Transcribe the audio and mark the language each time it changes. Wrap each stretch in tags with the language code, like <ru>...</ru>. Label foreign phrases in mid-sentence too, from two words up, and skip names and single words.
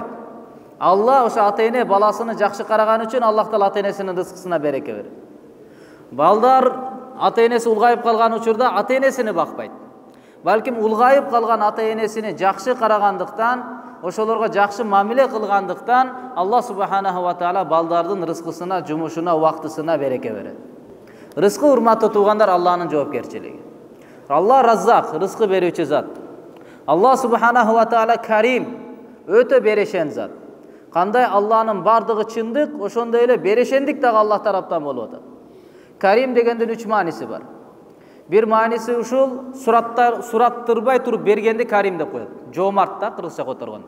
<ky>Алла ошо ата-эне баласыны жакшы караган үчүн Аллах таала ата-энесинин рызкысына береке берет. Балдар ата-энеси улгайып калган учурда ата-энесини бакпайт. Балким улгайып калган ата-энесини жакшы карагандыктан, ошолорго жакшы мамиле кылгандыктан Аллах</ky> <ar>سبحانه وتعالى</ar> <ky>балдардын рызкысына, жумушуна, убактысына береке берет. Рызкы, урматтуу туугандар, Аллахнын жоопкерчилиги. Алла Раззак, рызкы берүүчү зат.</ky> <ar>الله سبحانه وتعالى كريم,</ar> <ky>өтө берешен зат. Кандай Аллахнын бардыгы чындык, ошондой эле берешендик дагы Аллах тараптан болуп атат. Карим дегендин 3 мааниси бар. Bir мааниси ушул сураттырбай туруп бергенди Карим деп коет. Жоомарт да кыргызча которгондо.</ky>